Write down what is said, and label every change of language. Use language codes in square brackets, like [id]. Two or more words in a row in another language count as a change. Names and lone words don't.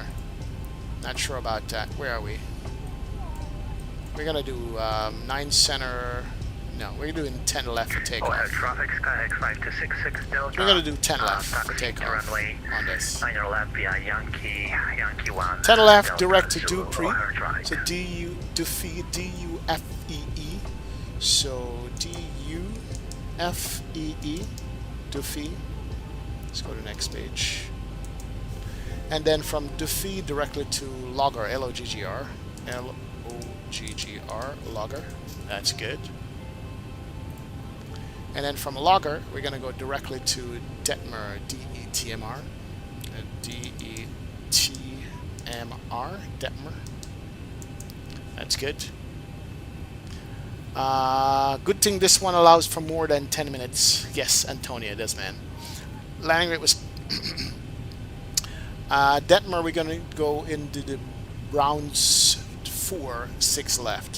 [en] Not sure about that. Where are we? We're gonna do 9 center. No, we're doing 10 left for takeoff. We're gonna do 10 left for takeoff on this. 10 left, direct to Dupree. So Dufee, D-U-F-E-E. So D-U-F-E-E, Dufee. Let's go to the next page. And then from Dufee directly to Logger, L-O-G-G-R. L-O-G-G-R, Logger. That's good. And then from Logger, we're going to go directly to Detmer, D-E-T-M-R. D-E-T-M-R, Detmer. That's good. Good thing this one allows for more than 10 minutes. Yes, Antonia, it does, man. Landing rate was Detmer, we're going to go into the rounds 4, 6 left.